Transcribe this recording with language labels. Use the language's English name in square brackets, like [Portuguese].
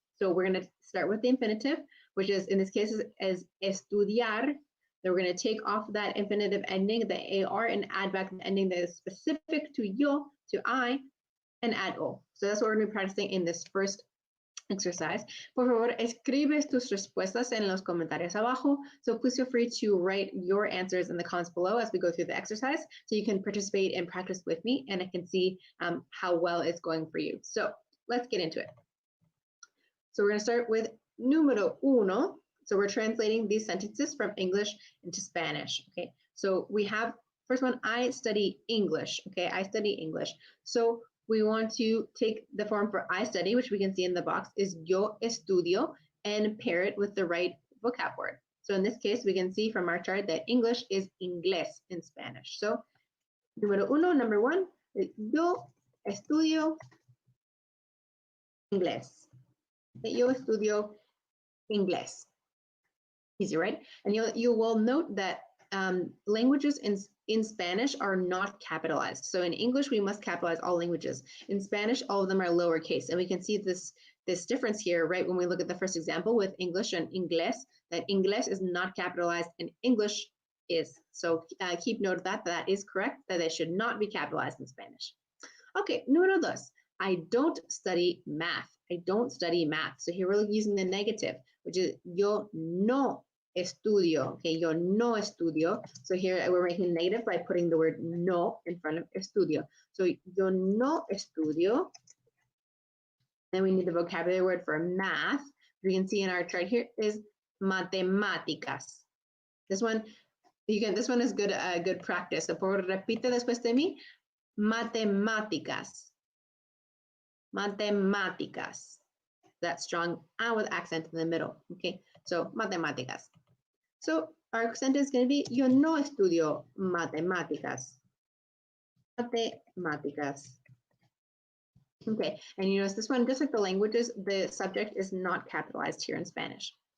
[English] So we're going to start with the infinitive, which is in this case is estudiar. Then we're going to take off that infinitive ending, the AR, and add back the ending that is specific to yo, to I, and add o. So that's what we're going to be practicing in this first exercise. [Spanish] Por favor, escribes tus respuestas en los comentarios abajo. [English] So please feel free to write your answers in the comments below as we go through the exercise, so you can participate and practice with me, and I can see how well it's going for you. So let's get into it. So we're going to start with número uno. So we're translating these sentences from English into Spanish. Okay, so we have first one, I study English. Okay, I study English. So we want to take the form for I study, which we can see in the box, is yo estudio, and pair it with the right vocab word. So in this case, we can see from our chart that English is inglés in Spanish. [Spanish] So número uno, number one, yo estudio inglés. Yo estudio inglés. Easy, right? [English] And you will note that languages in Spanish are not capitalized. So in English, we must capitalize all languages. In Spanish, all of them are lowercase. And we can see this difference here, right? When we look at the first example with English and inglés, that inglés is not capitalized and English is. So keep note of that. That is correct, that it should not be capitalized in Spanish. Okay, número dos. I don't study math. I don't study math. So here we're using the negative, which is yo no estudio. [Spanish] Okay, yo no estudio. [English] So here we're making negative by putting the word no in front of estudio. So yo no estudio. Then we need the vocabulary word for math. We can see in our chart here is matemáticas. This one, this one is good practice. [Spanish] So por repite después de mí, matemáticas. Matemáticas. [English] That strong with accent in the middle. Okay, so matemáticas. So our sentence is going to be, yo no estudio matemáticas. Matemáticas. Okay, and you notice this one, just like the languages, the subject is not capitalized here in Spanish.